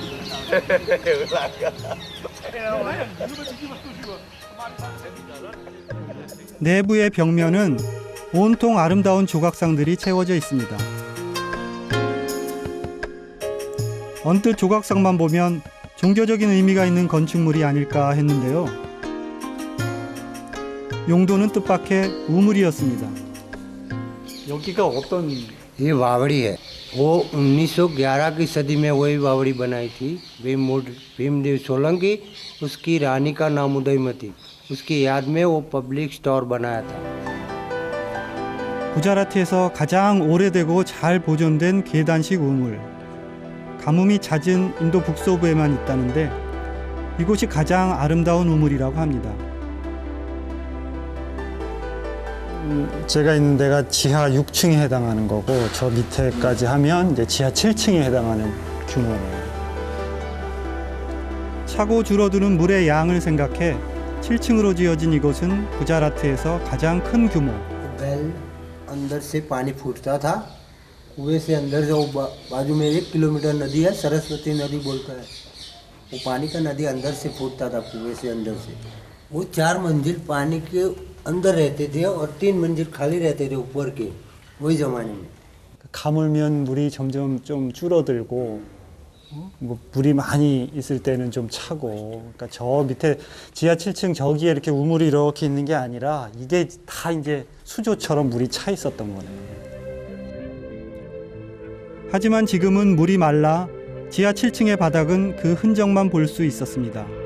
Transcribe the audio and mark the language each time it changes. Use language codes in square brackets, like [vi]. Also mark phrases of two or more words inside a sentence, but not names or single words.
[ko] 내부의 벽면은 온통 아름다운 조각상들이 채워져 있습니다. 언뜻 조각상만 보면 종교적인 의미가 있는 건축물이 아닐까 했는데요. 용도는 뜻밖의 우물이었습니다. 여기가 어떤 [hi] ये बावड़ी है, वो 1911 की सदी में वही बावड़ी बनाई थी। भीमदेव सोलंकी, उसकी रानी का नाम उदयमती, उसकी याद में वो [en] public store [hi] बनाया था। [ko] 구자라트에서 가장 오래되고 잘 보존된 계단식 우물. 가뭄이 잦은 인도 북서부에만 있다는데 이곳이 가장 아름다운 우물이라고 합니다. 제가 있는 데가 지하 6층에 해당하는 거고 저 밑에까지 하면 이제 지하 7층에 해당하는 규모네요. 차고 줄어드는 물의 양을 생각해 7층으로 지어진 이곳은 구자라트에서 가장 큰 규모. [hi] बैल अंदर से पानी फूटता था, कुएं से अंदर से। वो बाजू में 1 किलोमीटर नदी है, सरस्वती नदी बोलकर है। वो पानी का नदी अंदर से फूटता था, कुएं से अंदर से। वो 4 मंजिल पानी के अंदर रहते थे और 3 मंजिल खाली रहते थे ऊपर के, वही जमाने में। [ko] 가물면 물이 점점 좀 줄어들고 뭐 물이 많이 있을 때는 좀 차고. 그러니까 저 밑에 지하 7층 저기에 이렇게 우물이 이렇게 있는 게 아니라 이게 다 이제 수조처럼 물이 차 있었던 거네요. 하지만 지금은 물이 말라 지하 7층의 바닥은 그 흔적만 볼 수 있었습니다.